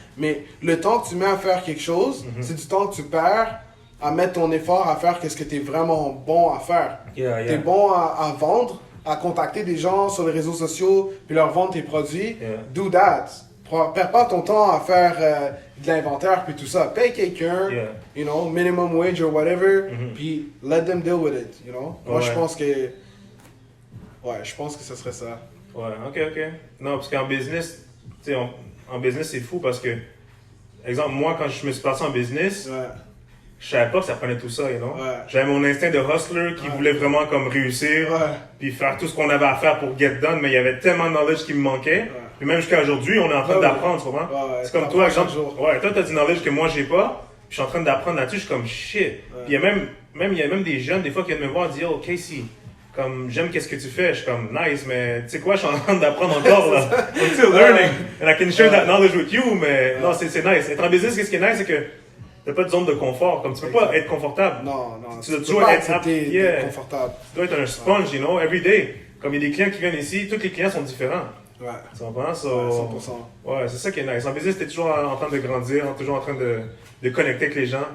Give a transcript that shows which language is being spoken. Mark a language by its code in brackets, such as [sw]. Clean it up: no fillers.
[fr] Mais le temps que tu mets à faire quelque chose, c'est du temps que tu perds à mettre ton effort à faire ce que tu es vraiment bon à faire. [en] Yeah. [fr] Tu es bon à vendre, à contacter des gens sur les réseaux sociaux, puis leur vendre tes produits. [en] Yeah. Do that. [fr] Perds pas ton temps à faire de l'inventaire puis tout ça. Paye quelqu'un, [en] Yeah. you know, minimum wage or whatever, [fr] puis [en] let them deal with it, you know. [fr] Moi, je pense que ce serait ça. Ouais, ok. Non, parce qu'en business, tu sais, en business, c'est fou parce que, exemple, moi, quand je me suis passé en business, je savais pas que ça prenait tout ça, [en] you know. [fr] Ouais. J'avais mon instinct de hustler qui voulait vraiment comme réussir, puis faire tout ce qu'on avait à faire pour [en] get done, [fr] mais il y avait tellement de knowledge qui me manquait. Puis même jusqu'à aujourd'hui, on est en train d'apprendre, tu comprends? C'est comme toi, exemple, toi, t'as du knowledge que moi, j'ai pas, puis je suis en train d'apprendre là-dessus, je suis comme shit. Puis il y a même des jeunes, des fois, qui viennent me voir et disent, oh, Casey, comme j'aime qu'est-ce que tu fais, je suis comme nice, mais tu sais quoi, je suis en train d'apprendre encore là. [en] I'm still learning, and I can share that knowledge with you, [fr] mais non, c'est nice. Être en business, qu'est-ce qui est nice, c'est que t'as pas de zone de confort, comme tu peux pas être confortable. Non. Tu dois toujours être confortable. Tu dois être un sponge, [en] you know, every day. [fr] Comme il y a des clients qui viennent ici, tous les clients sont différents. Ouais. Tu comprends? 100%. Ouais, c'est ça qui est nice. En business, t'es toujours en train de grandir, toujours en train de connecter avec les gens.